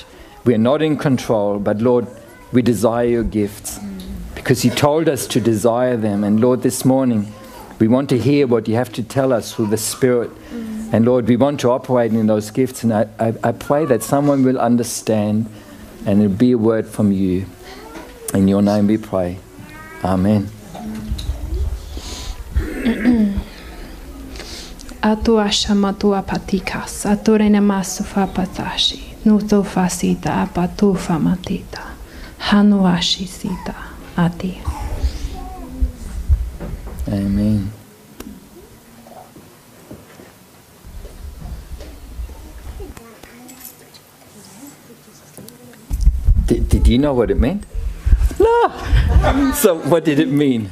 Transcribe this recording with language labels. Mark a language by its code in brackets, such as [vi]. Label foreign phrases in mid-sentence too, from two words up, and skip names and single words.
[en] We are not in control, but Lord, we desire your gifts because you told us to desire them. And Lord, this morning, we want to hear what you have to tell us through the Spirit. And Lord, we want to operate in those gifts. And I pray that someone will understand and it'll be a word from you. In your name we pray. Amen. Atua shamatua patikas, atorena masufa patashi, nuto fasita apatufa matita, hanuashi sita ati. Amen. Did you know what it meant? No. So what did it mean?